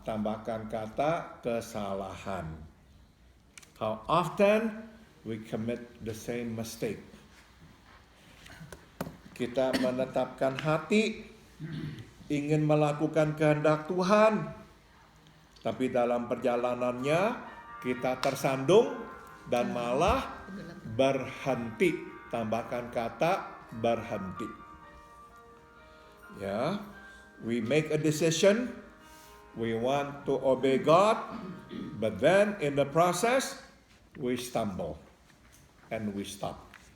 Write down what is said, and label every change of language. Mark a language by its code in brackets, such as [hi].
[id] Tambahkan kata kesalahan. [en] How often we commit the same mistake. [id] Kita menetapkan hati ingin melakukan kehendak Tuhan, tapi dalam perjalanannya kita tersandung dan malah berhenti. Tambahkan kata berhenti. [en] Ya, we make a decision, we want to obey God, but then in the process we stumble and we stop.